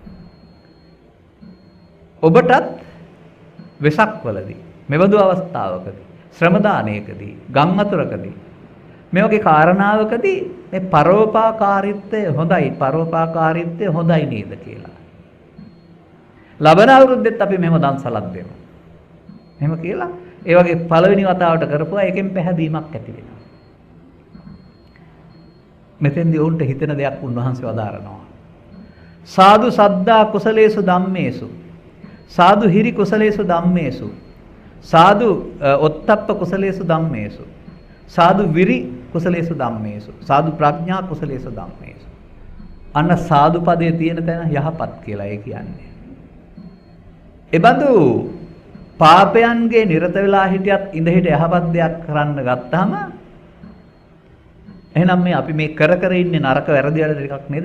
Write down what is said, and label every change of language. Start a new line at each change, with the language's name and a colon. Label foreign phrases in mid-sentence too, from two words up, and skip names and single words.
Sinhala: ඔබටත් වෙසක්වලදී මෙබඳු අවස්ථාවකදී ශ්‍රම දානයකදී ගම් අතුරකදී මේ වගේ කාරණාවකදී මේ පරෝපකාරීත්වය හොඳයි නේද කියලා. ලබන අවුරුද්දෙත් අපි මෙහෙම දන්සලක් දෙමු. මෙහෙම කියලා ඒ වගේ පළවෙනි වතාවට කරපුවා එකෙන් පැහැදීමක් ඇති වෙනවා. මෙතෙන්දී ඔවුන්ට හිතෙන දෙයක් උන්වහන්සේ වදාරනවා.
Pali: සාදු සද්දා කුසලේසු ධම්මේසු සාදු හිරි කුසලේසු ධම්මේසු සාදු ඔත්තප්ප කුසලේසු ධම්මේසු සාදු විරි කුසලේසු ධම්මේසු සාදු ප්‍රඥා කුසලේසු ධම්මේසු.
Sinhala: අන්න සාදු පදයේ තියෙන තැන යහපත් කියලා ඒ කියන්නේ. එබඳු පාපයන්ගේ නිරත වෙලා හිටියත් ඉඳ හිට යහපත් දෙයක් කරන්න ගත්තාම එහෙනම් මේ අපි මේ කර ඉන්නේ නරක වැරදි වල ටිකක් නේද?